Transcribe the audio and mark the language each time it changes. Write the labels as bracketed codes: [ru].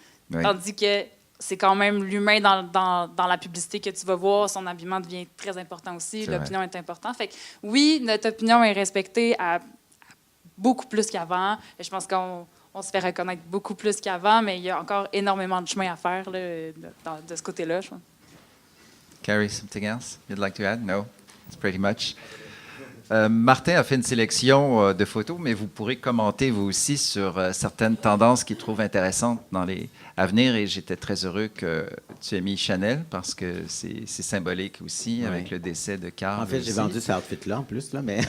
[fr] Tandis que c'est quand même l'humain dans la publicité que tu vas voir. Son habillement devient très important aussi. L'opinion est importante. Fait que, oui, notre opinion est respectée à beaucoup plus qu'avant. Je pense qu'on se fait reconnaître beaucoup plus qu'avant, mais il y a encore énormément de chemin à faire là, de ce côté-là, je pense. [en] Carrie, something else you'd like to add? No, it's pretty much. [fr] Martin a fait une sélection de photos, mais vous pourrez commenter vous aussi sur certaines tendances qu'il trouve intéressantes à venir. Et j'étais très heureux que tu aies mis Chanel parce que c'est symbolique aussi avec le décès de Karl. En fait, j'ai vendu cet outfit-là en plus, là, mais,